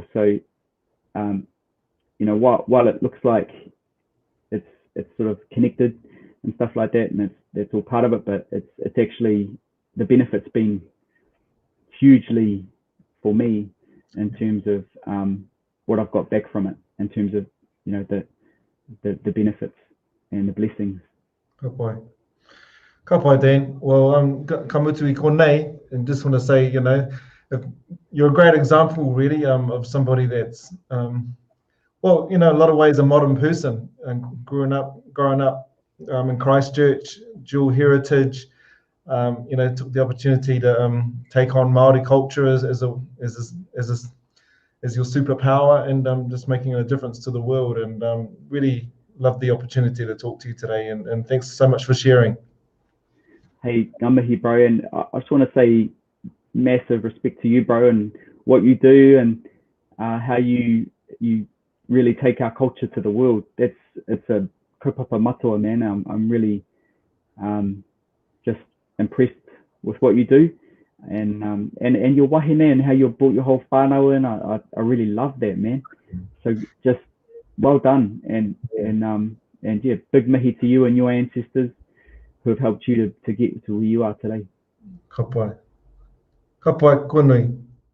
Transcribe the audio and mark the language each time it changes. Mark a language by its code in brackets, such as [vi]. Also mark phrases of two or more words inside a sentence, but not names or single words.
[en] So, you know, while it looks like it's sort of connected and stuff like that, and that's all part of it, but it's actually, the benefits been hugely for me in terms of what I've got back from it, in terms of, you know, the benefits and the blessings. [mi] Ka pai. Ka pai, Dan. Well, ka mutu I konei, [en] and just want to say, you know, you're a great example, really, of somebody that's, well, you know, in a lot of ways a modern person, and growing up in Christchurch, dual heritage. You know, took the opportunity to take on Maori culture as your superpower, and just making a difference to the world. And really love the opportunity to talk to you today. And thanks so much for sharing. [mi] Hey, ngā mihi, [en] bro, and I just want to say massive respect to you, bro, and what you do, and how you really take our culture to the world. It's a [mi] kaupapa matua, [en] man. I'm really just impressed with what you do, and your wahine, and how you brought your whole whānau in. I really love that, man. So just well done, and yeah, big mihi to you and your ancestors who have helped you to get to where you are today. [mi] Ka pai. Ka pai, konei.